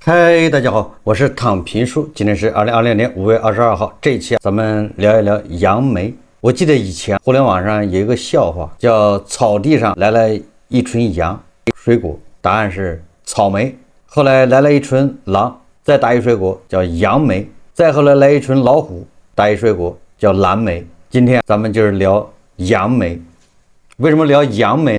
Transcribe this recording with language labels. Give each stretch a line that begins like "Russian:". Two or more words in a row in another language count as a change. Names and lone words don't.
Chinese: 嗨，大家好，我是躺平叔。今天是2020年5月22号，这一期咱們聊一聊杨梅。我記得以前互聯網上有一個笑話，叫草地上來了一群羊，水果答案是草莓。後來來了一群狼，再答一水果叫楊梅。再後來來一群老虎，答一水果叫藍莓。今天咱們就是聊楊梅。為什麼聊楊梅？